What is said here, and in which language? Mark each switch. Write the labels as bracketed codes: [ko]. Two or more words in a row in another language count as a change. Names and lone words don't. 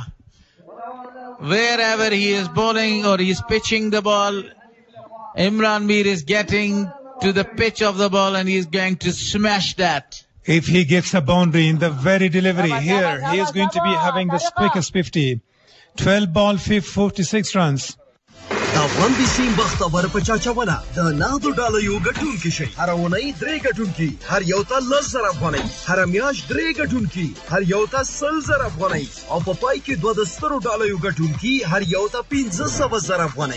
[en] Wherever he is bowling or he is pitching the ball, Imran Mir is getting to the pitch of the ball and he is going to smash that. If he gets a boundary in the very delivery here, he is going to be having the quickest 50. 12 ball, 46 runs. [ps] افغان بیسیم بختور په چاچونه د نغدو ډالرو ګټونکي شي. هر اونۍ 3 ګټونکي، هر یو ته 10,000 افغانۍ، هر میاشت 3 ګټونکي، هر یو ته 100,000 افغانۍ، او په پای کې 2 ډالرو ګټونکي، هر یو ته 15,000 افغانۍ.